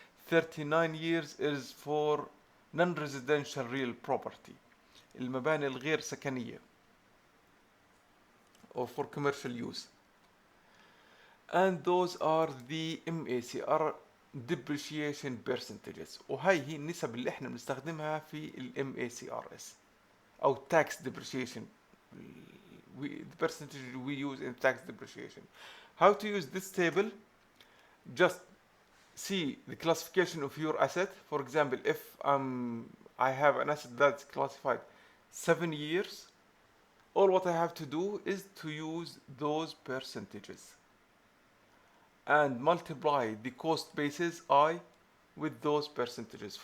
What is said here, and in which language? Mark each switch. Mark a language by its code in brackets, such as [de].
[en] 39 years is for non-residential real property, [ar] المباني الغير سكنية, [en] or for commercial use. And those are the MACR depreciation percentages. [ar] وهي هي النسب اللي احنا بنستخدمها في ال MACRS أو tax depreciation. [en] The percentage we use in tax depreciation. How to use this table? Just see the classification of your asset. For example, if I have an asset that's classified 7 years, all what I have to do is to use those percentages and multiply the cost basis I with those percentages.